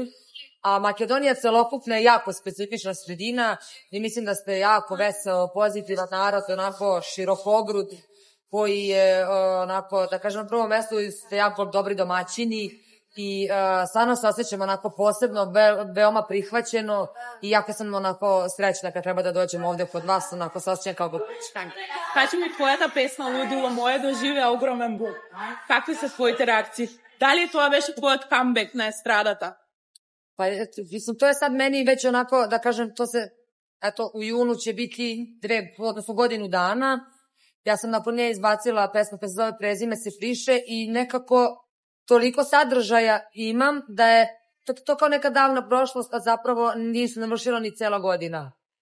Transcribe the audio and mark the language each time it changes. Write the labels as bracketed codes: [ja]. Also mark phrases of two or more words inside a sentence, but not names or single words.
[sr] A Makedonija celokupna je jako specifična sredina i mislim da ste jako veseo, pozitivan narod, onako širokogrud, koji je, onako, da kažem, na prvom mestu ste jako dobri domaćini i stvarno se osjećam onako posebno, veoma prihvaćeno i jako sam onako srećna kad treba da dođem ovde kod vas, onako se osjećam kao gopička. [mk] Кажи ми, твојата песна Лудило моје доживеа огромен бум. Какви се твоите реакции? Дали тоа беше твојот камбек на естрадата? [sr] Pa, mislim, to je sad meni već onako, da kažem, to se, eto, u junu će biti odnosno godinu dana. Ja sam nakon nje izbacila pesmu koja se zove Prezime se friše i nekako toliko sadržaja imam da je to kao neka davna prošlost, a zapravo nisu navršila ni cela godina.